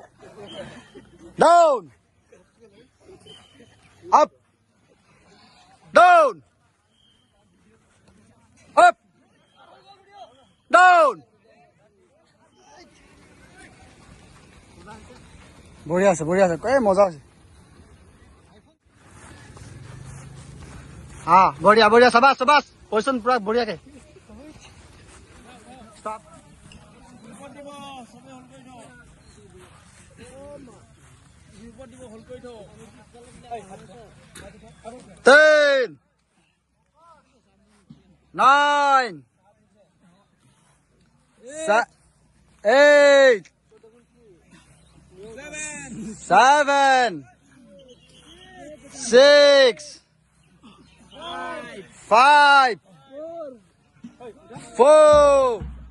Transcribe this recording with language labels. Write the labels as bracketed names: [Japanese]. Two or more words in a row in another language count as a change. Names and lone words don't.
[English] down up down up down [Assamese] বঢ়িয়া আছে এই মজা আছে। [Hindi] हाँ बढ़िया बढ़िया शाबाश शाबाश पोजिशन पूरा बढ़िया के स्टॉप। 10 9 8 7 6 5 4